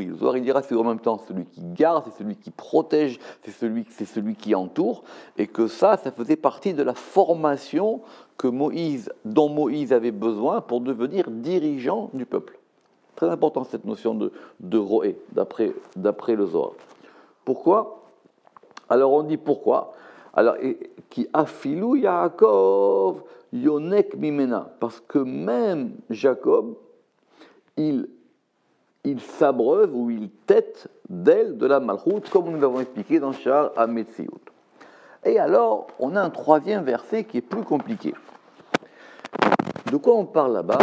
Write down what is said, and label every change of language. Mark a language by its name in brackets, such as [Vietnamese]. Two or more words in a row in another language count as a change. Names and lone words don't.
[French] Le Zohar, il dira c'est en même temps celui qui garde, c'est celui qui protège, c'est celui qui entoure, et que ça faisait partie de la formation dont Moïse avait besoin pour devenir dirigeant du peuple. Très important cette notion de roé, d'après le Zohar. Pourquoi? Alors on dit pourquoi? [Hebrew] Alors, כי אפילו יעקב יונק ממנה, [French] parce que même Jacob, il s'abreuve ou il tête d'elle de la malchoute, comme nous l'avons expliqué dans Shar HaMetziut. Et alors, on a un troisième verset qui est plus compliqué. De quoi on parle là-bas?